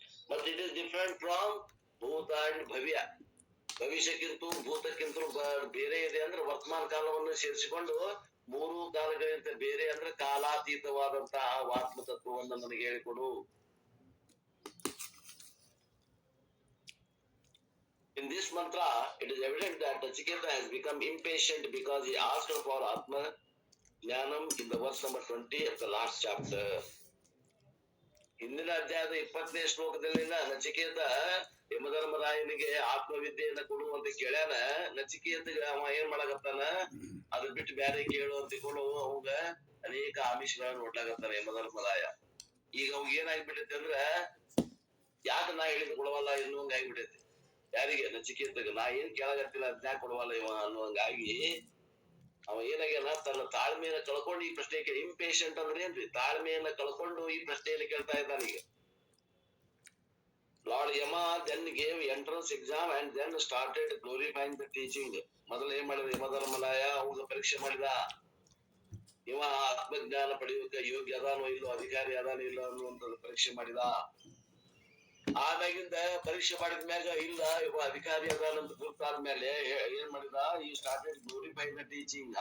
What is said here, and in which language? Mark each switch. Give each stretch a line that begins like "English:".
English: But it is different from ಭೂತ and ಭವ್ಯ.
Kannada: ಭವಿಷ್ಯಕ್ಕಿಂತ ಭೂತಕ್ಕಿಂತ ಬೇರೆ ಇದೆ ಅಂದ್ರೆ ವರ್ತಮಾನ ಕಾಲವನ್ನು ಸೇರಿಸಿಕೊಂಡು ಮೂರು ಕಾಲಗಳಿಂದ ಬೇರೆ ಅಂದ್ರೆ ಕಾಲಾತೀತವಾದಂತಹ ಆತ್ಮ ತತ್ವವನ್ನು ನನಗೆ ಹೇಳಿಕೊಡು.
English: In this mantra, it is evident that Nachiketa has become impatient because he asked for Atma Jnanam in the verse number 20 of the last chapter.
Kannada: ಹಿಂದಿನ ಅಧ್ಯಾಯದ 20ನೇ ಶ್ಲೋಕದಲ್ಲಿನ ನಚಿಕೇತ ಯಮಧರ್ಮರಾಯನಿಗೆ ಆತ್ಮವಿದ್ಯೆಯನ್ನ ಕೊಡುವಂತ ಕೇಳ್ಯಾನ. ನಚಿಕೇತಗ ಅವ ಏನ್ ಮಾಡಕತ್ತಾನ, ಅದ್ ಬಿಟ್ಟು ಬ್ಯಾರೆ ಕೇಳು ಅಂತ ತಿಳ್ಕೊಂಡು ಅವಾಗ ಅನೇಕ ಆಮಿಷಗಳನ್ನ ನೋಡ್ಲಾಕತ್ತಾನ ಯಮಧರ್ಮರಾಯ. ಈಗ ಅವಾಗ ಏನಾಗ್ಬಿಟ್ಟೈತಿ ಅಂದ್ರ, ಯಾಕೆ ನಾ ಹೇಳಿದ್ ಕೊಡವಲ್ಲ ಎನ್ನುವಂಗ ಆಗ್ಬಿಟ್ಟೈತಿ. ಯಾರಿಗೆ? ನಚಿಕೇತಗ. ನಾ ಏನ್ ಕೇಳಾಗತ್ತಿಲ್ಲ ಅದ್ನ್ಯಾಕ ಕೊಡವಲ್ಲ ಇವ ಅನ್ನುವಂಗಾಗಿ ಅವ ಏನಾಗ್ಯಾನ, ತನ್ನ ತಾಳ್ಮೆಯನ್ನ ಕಳ್ಕೊಂಡು ಈ ಪ್ರಶ್ನೆ ಇಂಪೇಷಂಟ್ ಅಂದ್ರೆ ಏನ್ರಿ? ತಾಳ್ಮೆಯನ್ನ ಕಳ್ಕೊಂಡು ಈ ಪ್ರಶ್ನೆಯಲ್ಲಿ ಕೇಳ್ತಾ ಇದ್ದಾನ. ಈಗ
English: Lord Yama then gave entrance exam and then started glorifying the teaching.
Kannada: ಮೊದಲು ಏನ್ ಮಾಡಿದ ಯಮಧರ್ಮರಾಯ? ಅವಾಗ ಪರೀಕ್ಷೆ ಮಾಡಿದ, ಇವ ಆತ್ಮಜ್ಞಾನ ಪಡೆಯೋಕೆ ಯೋಗ್ಯ ಅದಾನೋ ಇಲ್ಲೋ, ಅಧಿಕಾರಿ ಅದಾನೋ ಇಲ್ಲೋ ಅನ್ನುವಂಥದ್ದು ಪರೀಕ್ಷೆ ಮಾಡಿದ. ಆಮ್ಯಾಗಿಂದ ಪರೀಕ್ಷೆ ಮಾಡಿದ್ಮ್ಯಾಗ ಇಲ್ಲ ಇವ ಅಧಿಕಾರಿ ಅದಾನಂತ ಗುರುತಾದ್ಮೇಲೆ ಏನ್ ಮಾಡಿದ, ಈ
English: Started glorifying the teaching.